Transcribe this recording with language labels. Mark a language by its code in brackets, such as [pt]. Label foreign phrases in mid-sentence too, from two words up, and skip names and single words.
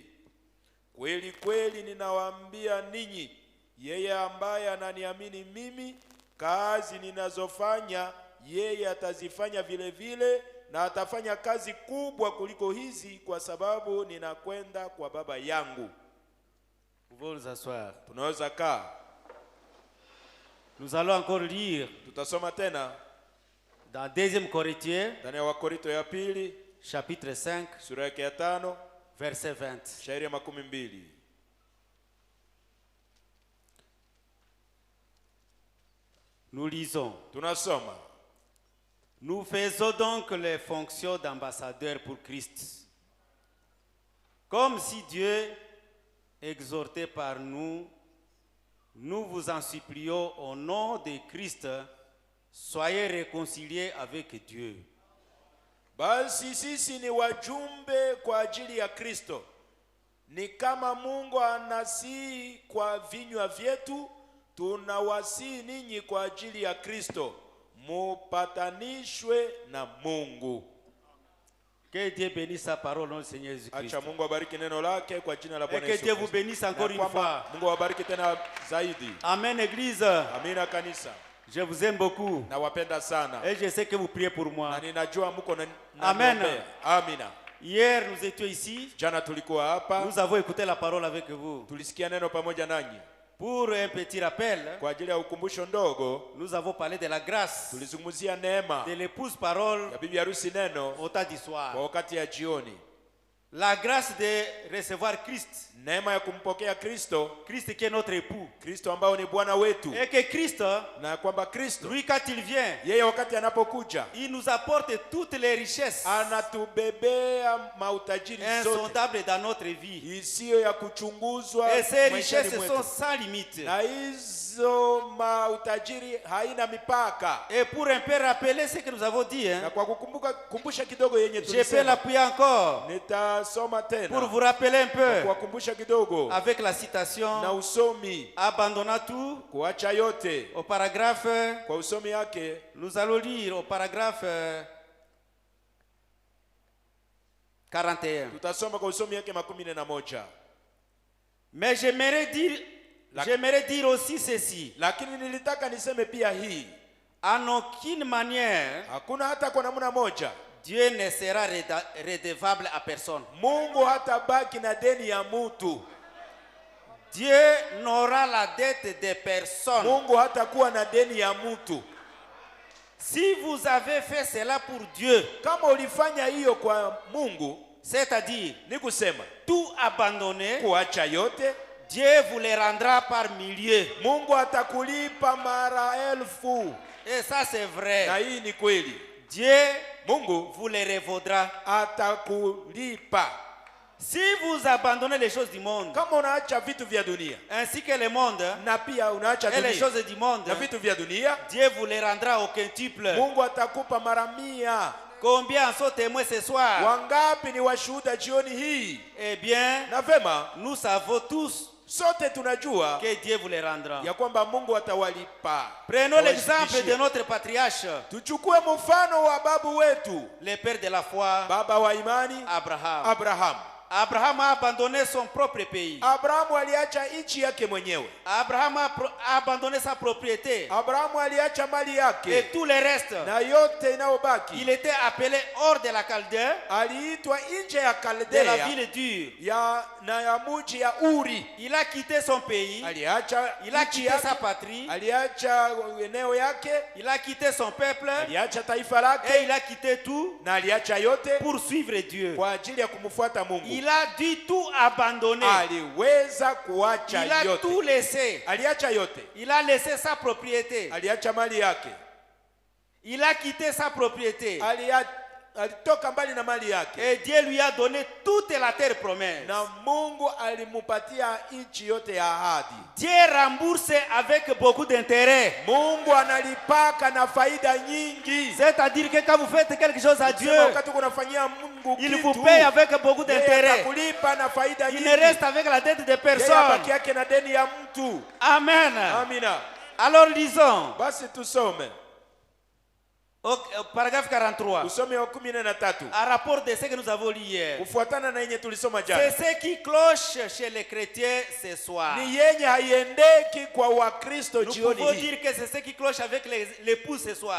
[sw] Kweli kweli ninawaambia ninyi, yeye ambaye ananiamini mimi, kazi ninazofanya yeye atazifanya vile vile, na atafanya kazi kubwa kuliko hizi, kwa sababu ninakwenda kwa Baba yangu. [fr] Pouvons nous asseoir. [sw] Tunaweza kaa. [fr] Nous allons encore lire [sw] Tutasoma tena [fr] dans 2 Corinthiens, [sw] ndani ya Wakorinto ya pili, [fr] chapitre 5, [sw] sura yake ya 5, [fr] verset 20. [sw] shairi ya 12. [fr] Nous lisons. [sw] Tunasoma. [fr] Nous faisons donc les fonctions d'ambassadeurs pour Christ. Comme si Dieu exhortait par nous, nous vous en supplions au nom de Christ, soyez réconciliés avec Dieu. [sw] Basi sisi ni wajumbe kwa ajili ya Kristo. Ni kama Mungu anasihi kwa vinywa vyetu, tunawasihi ninyi kwa ajili ya Kristo, mupatanishwe na Mungu. [fr] Que Dieu bénisse sa parole, notre Seigneur Jésus-Christ. [sw] Acha Mungu abariki neno lake kwa jina la Bwana [fr] Et [sw] Yesu. [fr] que Dieu vous bénisse encore une fois. [sw] Mungu abariki tena zaidi. [fr] Amen, Église. [sw] Amina kanisa. [fr] Je vous aime beaucoup. [sw] Nawapenda sana. [fr] Et je sais que vous priez pour moi. [sw] Na ninajua mko na [fr] Amen. [sw] Amina. [fr] Hier, nous étions ici. [sw] Jana tulikuwa hapa. [fr] Nous avons écouté la parole avec vous. [sw] Tulisikia neno pamoja nanyi. [fr] Pour un petit rappel, [sw] kwa ajili ya ukumbusho ndogo, [fr] nous avons parlé de la grâce, [sw] tulizungumzia neema [fr] de l'épouse parole [sw] ya bibi harusi neno [fr] au temps du soir. [sw] Kwa wakati ya jioni. [fr] La grâce de recevoir Christ. [sw] Neema ya kumpokea Kristo. [fr] Christ qui est notre époux. [sw] Kristo ambao ni Bwana wetu. [fr] Et que Christ, [sw] na kwamba Kristo, [fr] lui quand il vient, [sw] yeye wakati anapokuja, [fr] il nous apporte toutes les richesses [sw] anatubebea mautajiri [fr] insondables dans notre vie. [sw] Isiyo ya kuchunguzwa. [fr] Et ces richesses sont sans limite. [sw] Na hizo mautajiri haina mipaka. [fr] Et pour un peu rappeler ce que nous avons dit, [sw] na kwa kukumbusha kidogo yenye tulisema, [fr] je peux l'appuyer encore. [sw] Nitasoma tena. [fr] Pour vous rappeler un peu. [sw] Kwa kukumbusha kidogo. [fr] Avec la citation. [sw] Na usomi. [fr] Abandonnant tout. [sw] Kuacha yote. [fr] Au paragraphe. [sw] Kwa usomi yake. [fr] Nous allons lire au paragraphe 41. [sw] Tutasoma kwa usomi yake 11. [fr] Mais j'aimerais dire aussi ceci. [sw] Lakini nilitaka niseme pia hii. [fr] En aucune manière. [sw] Hakuna hata kwa namna moja. [fr] Dieu ne sera redevable à personne. [sw] Mungu hatabaki na deni ya mtu. [fr] Dieu n'aura la dette de personne. [sw] Mungu hatakuwa na deni ya mtu. [fr] Si vous avez fait cela pour Dieu, [sw] kama ulifanya hiyo kwa Mungu, [fr] c'est-à-dire [sw] ni kusema [fr] tout abandonner, [sw] kuacha yote, [fr] Dieu vous les rendra par milliers. [sw] Mungu atakulipa mara elfu. [fr] Et ça c'est vrai. [sw] Na hii ni kweli. [fr] Dieu [sw] Mungu [fr] vous les revaudra. [sw] Atakulipa. [fr] Si vous abandonnez les choses du monde, [sw] kama unaacha vitu vya dunia, [fr] ainsi que le monde, [sw] na pia unaacha dunia, [fr] et les choses du monde, [sw] na vitu vya dunia, [fr] Dieu vous les rendra au quintuple. [sw] Mungu atakupa mara 100. [fr] Combien en sont témoins ce soir? [sw] Wangapi ni washuhuda jioni hii? [fr] Eh bien, [sw] na vema, [fr] nous savons tous [sw] Sote tunajua [fr] que Dieu vous les rendra. [sw] ya kwamba Mungu atawalipa. [fr] Prenons l'exemple de notre patriarche. [sw] Tuchukue mfano wa babu wetu, [fr] le père de la foi, [sw] baba wa imani, [fr] Abraham. Abraham a abandonné son propre pays. [sw] Abrahamu aliacha nchi yake mwenyewe. [fr] Abraham a abandonné sa propriété. [sw] Abrahamu aliacha mali yake. [fr] Et tout le reste. [sw] Na yote inayobaki. [fr] Il était appelé hors de la Chaldée. [sw] Aliitwa nje ya Kaldea. [fr] De la ville dure. [sw] Na ya mji ya Uri. [fr] Il a quitté son pays. [sw] Aliacha. [fr] Il a quitté sa patrie. [sw] Aliacha eneo yake. [fr] Il a quitté son peuple. [sw] Aliacha taifa lake. [fr] Et il a quitté tout. [sw] Na aliacha yote. [fr] Pour suivre Dieu. [sw] Kwa ajili ya kumfuata Mungu. [fr] Il a dû tout abandonner. [sw] Aliweza kuacha yote. [fr] Il a tout laissé. [sw] Aliacha yote. [fr] Il a laissé sa propriété. [sw] Aliacha mali yake. [fr] Il a quitté sa propriété. [sw] Alitoka mbali na mali yake. [fr] Et Dieu lui a donné toute la terre promise. [sw] Na Mungu alimupatia nchi yote ya ahadi. [fr] Dieu rembourse avec beaucoup d'intérêt. [sw] Mungu analipaka na faida nyingi. [fr] C'est-à-dire que quand vous faites quelque chose à Dieu, il vous paye avec beaucoup d'intérêt. Il ne reste avec la dette de personne. Amen. [sw] Amina. [fr] Alors lisons. [sw] Basi tusome. [fr] Paragraphe 43. À rapport de ce que nous avons lu hier. C'est ce qui cloche chez les chrétiens ce soir. Nous pouvons dire que c'est ce qui cloche avec l'époux ce soir.